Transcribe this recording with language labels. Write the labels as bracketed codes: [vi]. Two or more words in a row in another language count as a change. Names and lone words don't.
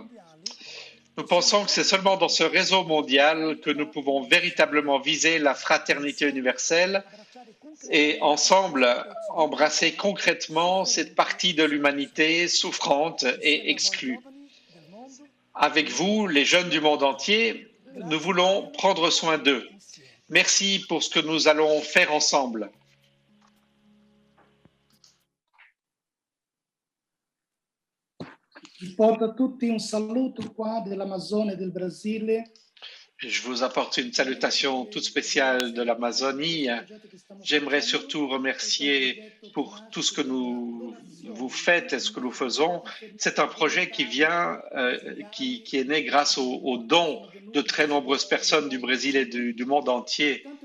[fr] Nous pensons que c'est seulement dans ce réseau mondial que nous pouvons véritablement viser la fraternité universelle et ensemble embrasser concrètement cette partie de l'humanité souffrante et exclue. Avec vous, les jeunes du monde entier, nous voulons prendre soin d'eux. Merci pour ce que nous allons faire ensemble. [it] Vi porto a tutti un saluto qua dell'Amazzonia e del Brasile. [fr] Je vous apporte une salutation toute spéciale de l'Amazonie. J'aimerais surtout remercier pour tout ce que vous faites et ce que nous faisons. C'est un projet qui vient, qui est né grâce aux dons de très nombreuses personnes du Brésil et du monde entier.